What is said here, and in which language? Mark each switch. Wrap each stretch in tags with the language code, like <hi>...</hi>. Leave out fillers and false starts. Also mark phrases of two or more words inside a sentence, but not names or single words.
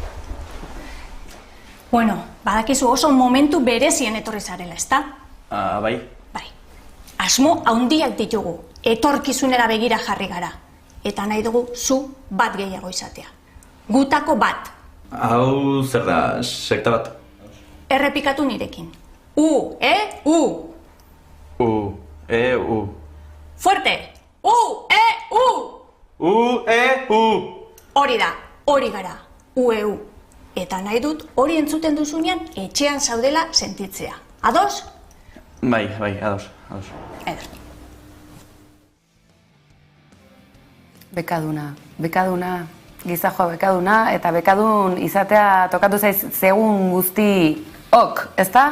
<eu>Bueno, badakizu oso momentu berezien etorri zarela, ezta? Bai. Bai. Asmo handiak ditugu, etorkizunera begira jarri gara. Eta nahi dugu zu bat gehiago izatea. Gutako bat. Hau zer da, sekta bat? Errepikatu nirekin. U, E, U. U, E, U. Fuerte! U, E, U. U, E, U. Hori da, hori gara. U, E, U. Eta nahi dut hori entzuten duzunean etxean zaudela sentitzea. Ados? Bai, ados. Eder. Bekaduna, gizajoa bekaduna, eta bekadun izatea tokatu zaiz segun guzti ok, ezta?</eu>